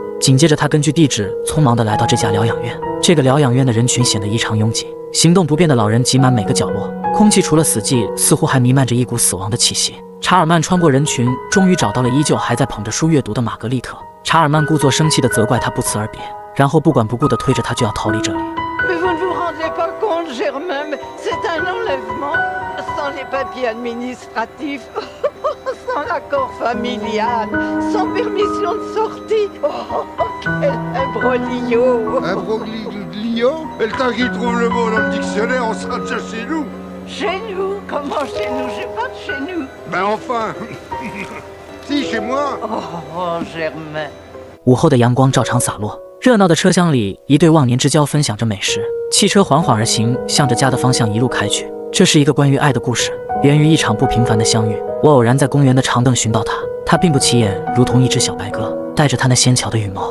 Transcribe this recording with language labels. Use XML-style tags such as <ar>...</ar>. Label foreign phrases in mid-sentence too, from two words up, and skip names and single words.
<zh>紧接着，他根据地址匆忙地来到这家疗养院。这个疗养院的人群显得异常拥挤，行动不便的老人挤满每个角落，空气除了死寂，似乎还弥漫着一股死亡的气息。查尔曼穿过人群，终于找到了依旧还在捧着书阅读的玛格丽特。查尔曼故作生气地责怪他不辞而别，然后不管不顾地推着他就要逃离这里。</zh> <fr>Mais vous ne vous rendez pas compte, Germain, mais c'est un enlèvement sans les papiers administratifs, sans sans accord familial, sans permission de sortie. Oh, quel imbroglio! Imbroglio? Et le temps qu'il trouve le mot dans le dictionnaire, on sera déjà chez nous. Chez nous? Comment chez nous? J'ai pas de chez nous. Ben enfin Si, chez moi. Oh, Germain.</fr> <zh>午后的阳光照常洒落，热闹的车厢里，一对忘年之交分享着美食。汽车缓缓而行，向着家的方向一路开去。这是一个关于爱的故事，源于一场不平凡的相遇。我偶然在公园的长凳寻到他，他并不起眼，如同一只小白鸽，带着他那纤巧的羽毛。</zh>